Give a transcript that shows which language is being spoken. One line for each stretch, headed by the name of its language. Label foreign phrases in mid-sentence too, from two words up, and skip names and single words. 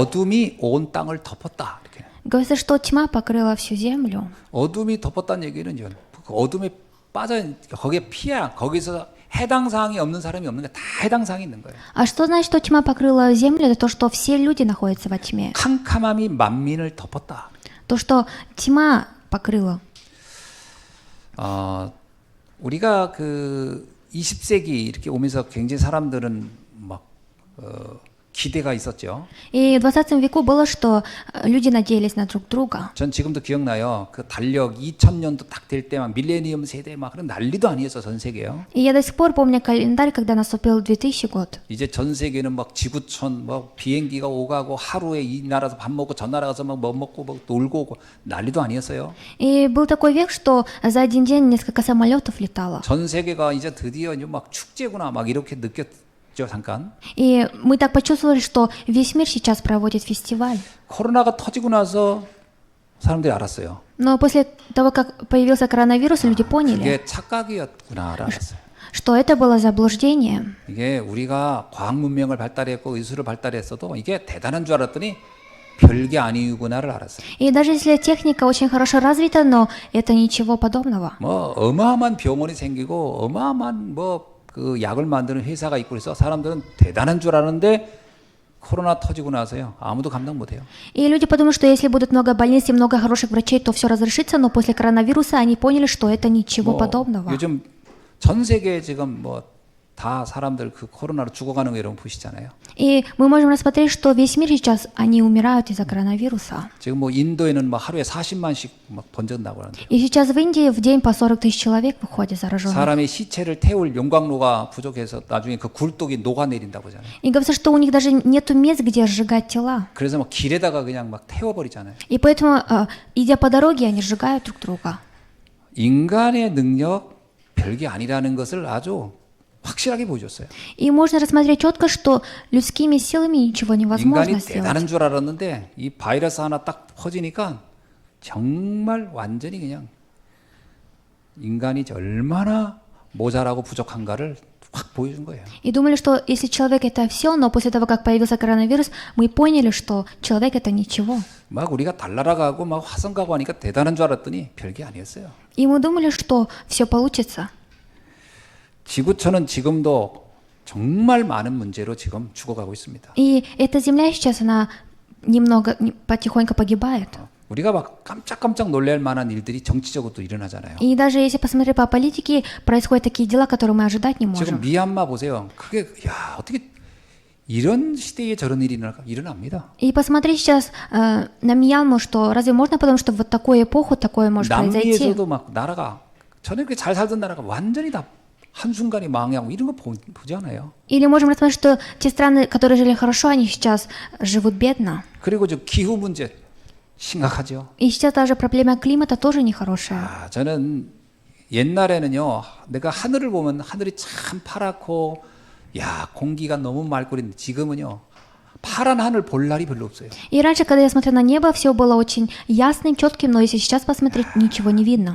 Korean: 어둠이 온 땅을 덮었다. 이렇게.
Russian: Говорится, что тьма покрыла всю землю.
Korean: 어둠이 덮었다는 얘기는 그 어둠에 빠져 거기에 피해 거기서 해당 사항이 없는 사람이 없는 게 다 해당 사항이 있는 거예요.
Russian: А что значит, что тьма покрыла землю? Это то, что все люди находятся во тьме.
Korean: 캄캄함이 만민을 덮었다.
Russian: То, что тьма покрыла.
Korean: 우리가 그 20세기 이렇게 오면서 굉장히 사람들은 막 기대가 있었죠.
Russian: И в 20 веку было, что люди надеялись на друг друга.
Korean: 전 지금도 기억나요. 그 달력 2000년도 딱 될 때 막 밀레니엄 세대 막 그런 난리도 아니었어 전 세계요.
Russian: И я до сих пор помню календарь, когда наступил 2000 год.
Korean: 이제 전 세계는 막 지구촌 뭐 비행기가 오가고 하루에 이 나라에서 밥 먹고 저 나라 가서 막 뭐 먹고 뭐 놀고 오고 난리도 아니었어요.
Russian: И был такой век, что за один день несколько самолетов летало.
Korean: 전 세계가 이제 드디어 이제 막 축제구나 막 이렇게 느꼈죠 잠깐.
Russian: И мы так почувствовали, что весь мир сейчас проводит фестиваль.
Korean: 코로나가 터지고 나서 사람들이 알았어요.
Russian: Но после того, как появился коронавирус, люди поняли,
Korean: 이게 착각이었구나를 알았어요.
Russian: что это было заблуждение.
Korean: 이게 우리가 과학 문명을 발달했고 의술을 발달했어도 이게 대단한 줄 알았더니 별게 아니구나를 알았어요.
Russian: И даже если техника очень хорошо развита, но это ничего подобного.
Korean: 뭐 어마어마한 병원이 생기고 어마어마한 뭐 그 약을 만드는 회사가 있고 그래서 사람들은 대단한 줄 아는데 코로나 터지고 나서요. 아무도 감당 못 해요.
Russian: И люди подумают, что если будут много больниц и много хороших врачей, то все разрешится, но после коронавируса они поняли, что это ничего подобного.
Korean: 요즘 전 세계에 지금 뭐 다 사람들 그 코로나로 죽어가는 거 여러분 보시잖아요.
Russian: И мы можем рассмотреть, что весь мир сейчас, они умирают из-за коронавируса.
Korean: 지금 뭐 인도에는 막 하루에 40만씩 막 번진다고 하는데
Russian: И сейчас в Индии в день по 40 тысяч человек выходит зараженных.
Korean: 사람의 시체를 태울 용광로가 부족해서 나중에 그 굴독이 녹아내린다고 하잖아요.
Russian: И говорится, что у них даже нету мест, где сжигать тела.
Korean: 그래서 막 길에다가 그냥 막 태워버리잖아요.
Russian: И поэтому, идя по дороге, они сжигают друг друга.
Korean: 인간의 능력 별게 아니라는 것을 아주 확실하게 보여줬어요.
Russian: И можно рассмотреть четко, что людскими силами ничего невозможно 인간이 сделать.
Korean: 대단한 줄 알았는데 이 바이러스 하나 딱 퍼지니까 정말 완전히 그냥 인간이 얼마나 모자라고 부족한가를 확 보여준 거예요.
Russian: И думали, что если человек это все, но после того, как появился коронавирус, мы поняли, что человек это ничего.
Korean: 막 우리가 달나라 가고 막 화성 가고 하니까 대단한 줄 알았더니 별게 아니었어요.
Russian: И мы думали, что все получится.
Korean: 지구촌은 지금도 정말 많은 문제로 지금 죽어가고 있습니다.
Russian: И эта земля сейчас, она немного, потихоньку погибает.
Korean: 우리가 막 깜짝깜짝 놀랄 만한 일들이 정치적으로도 일어나잖아요.
Russian: И даже если посмотреть по политике, происходят такие дела, которые мы ожидать не 지금 можем.
Korean: 미얀마 보세요. 그게 야 어떻게 이런 시대에 저런 일이 일어납니다.
Russian: И посмотри сейчас на Мьянму, что разве можно подумать, что в вот такую эпоху такое может произойти?
Korean: 남미에서도 막 나라가 전에 그렇게 잘 살던 나라가 완전히 다 한순간에 망하고 이런 거 보지 않아요.
Russian: Или можем рассмотреть, что те страны, которые жили хорошо, они сейчас живут бедно.
Korean: 그리고 저 기후 문제 심각하죠.
Russian: И сейчас даже проблема климата тоже нехорошая.
Korean: 아, 저는 옛날에는요, 내가 하늘을 보면 하늘이 참 파랗고, 야 공기가 너무 맑고 그랬는데 지금은요, 파란 하늘 볼 날이 별로 없어요.
Russian: И раньше, когда я смотрела на небо, все было очень ясным, четким, но если сейчас посмотреть, ничего не видно.